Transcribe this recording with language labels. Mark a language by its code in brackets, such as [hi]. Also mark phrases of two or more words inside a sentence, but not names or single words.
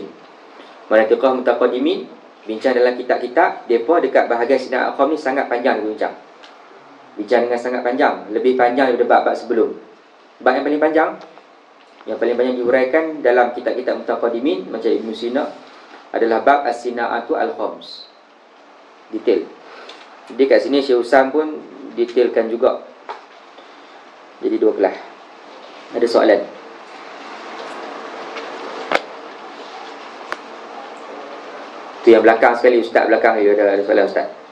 [ar] مناطقة متقدمين [ms] bincang dalam kitab-kitab depa dekat bahagian [ar] صناعات الخم [ms] ni sangat panjang bincang. Bincang dengan sangat panjang, lebih panjang daripada bab-bab sebelum. Bab yang paling panjang diuraikan dalam kitab-kitab mutaqaddimin macam Ibn Sina adalah bab [ar] الصناعات الخمس. [ms] Detail. Jadi kat sini Syekh Usam pun detailkan juga. Jadi 2 kelas. Ada soalan? Tu yang belakang sekali, ustaz belakang dia ada soalan ustaz.